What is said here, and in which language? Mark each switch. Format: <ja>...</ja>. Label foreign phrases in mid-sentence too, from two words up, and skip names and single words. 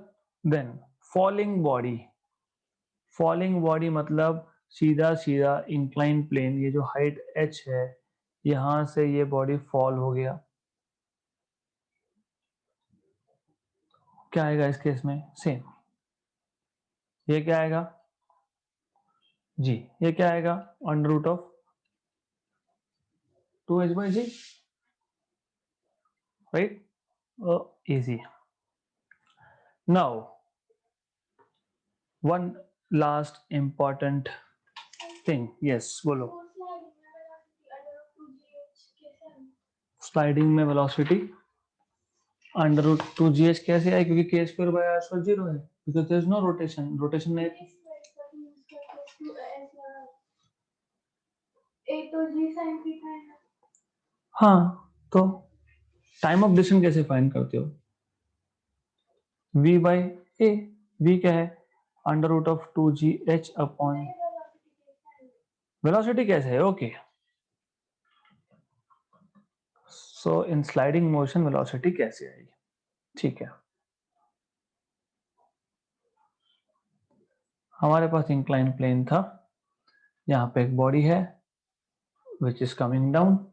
<en>then falling body</en> <hi>मतलब सीधा सीधा</hi> <en>incline plane,</en> <hi>ये जो हाइट h है यहां से ये</hi> <en>body fall</en> <hi>हो गया, क्या आएगा इस केस में सेम, ये क्या आएगा जी, ये क्या आएगा</hi> <en>under root of 2h by g, Right, easy. Now one last important thing, yes बोलो। स्लाइडिंग में velocity under root 2gh</en> <hi>कैसे आए, क्योंकि</hi> <en>k square by r square zero है, because there is no rotation नहीं।</en> <hi>हाँ, तो</hi> <en>time of distance</en> <hi>कैसे फाइंड करते हो,</hi> <en>v by a,</en> <hi>v क्या है</hi> <en>under root of 2gh upon velocity</en> <hi>कैसे है, ओके।</hi> <en>so in sliding motion velocity</en> <hi>कैसे आएगी, ठीक है। हमारे पास</hi> <en>incline plane</en> <hi>था, यहाँ पे एक बॉडी है</hi> <en>which is coming down</en>